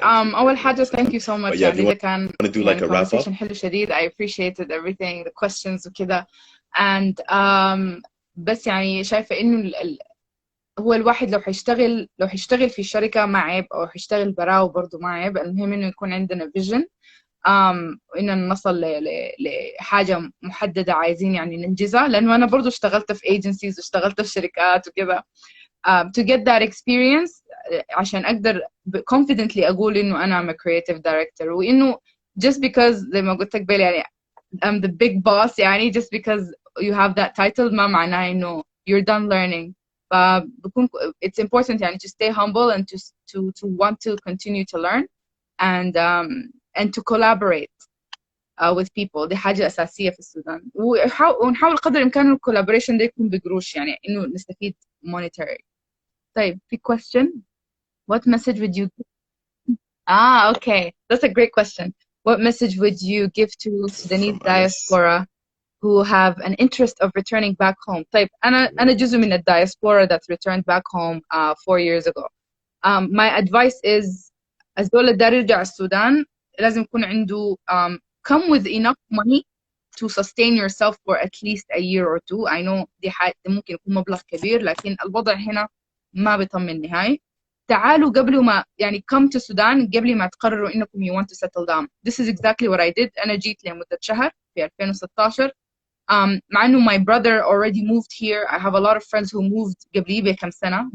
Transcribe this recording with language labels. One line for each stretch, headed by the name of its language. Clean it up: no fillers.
Arabic: أول حاجة
English: thank you so much. Yeah, if you want to do like a wrap up.
Arabic: حلو شديد.
English: I appreciated everything, the questions وكده.
Arabic: And بس يعني شايفة إنه هو الواحد لو هيشتغل في الشركة ما عيب أو هيشتغل براه برضه ما عيب. المهم إنه يكون عندنا vision. وإننا نصل لحاجة محددة عايزين يعني ننجزها. لأنه أنا برضه اشتغلت في agencies واشتغلت في شركات وكده.
English: To get that experience
Arabic: عشان أقدر
English: confidently
Arabic: أقول إنه أنا
English: I'm a creative director. وإنه just because
Arabic: زي ما قلت لك بيلي
English: يعني I'm the big boss يعني just because you have that title
Arabic: ما معناه إنه
English: you're done learning. فبكون it's important يعني to stay humble and to want to continue to learn and to collaborate with people.
Arabic: دي حاجة أساسية في السودان. ونحاول قدر الإمكان الكولابوريشن ده يكون بقروش يعني إنه نستفيد monetary. طيب في question.
English: What message would you give? Okay. That's a great question. What message would you give to Sudanese diaspora who have an interest of returning back home?
Arabic: طيب أنا جزء من
English: الdiaspora that returned back home 4 years ago. My advice is
Arabic: الزول اللي داير يرجع السودان لازم يكون عنده
English: come with enough money to sustain yourself for at least a year or two. I know
Arabic: دي ممكن يكون مبلغ كبير لكن الوضع هنا ما بيطمن نهاية. تعالوا قبل ما يعني
English: come to Sudan
Arabic: قبل ما تقرروا إنكم
English: you want to settle down. This is exactly what I did.
Arabic: أنا جيت لمدة شهر في 2016 مع إنه
English: my brother already moved here. I have a lot of friends who moved
Arabic: قبلي بكم سنة.